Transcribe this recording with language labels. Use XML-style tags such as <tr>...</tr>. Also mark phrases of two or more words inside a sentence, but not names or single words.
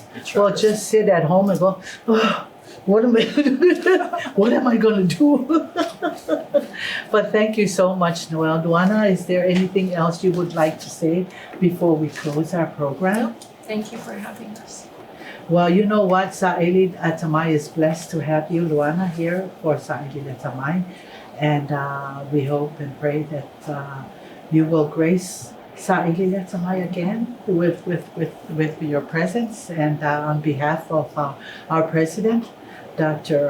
<en>we'll just sit at home and go, oh, what am I going to do? But thank you so much, Noel. Luana, is there anything else you would like to say before we close our program? Thank you for having us. Well, you know what? Saili le Atamai is blessed to have you, Luana, here for Saili le Atamai. And we hope and pray that you will grace Saili le Atamai again with your presence. And on behalf of our president, Dr.</en>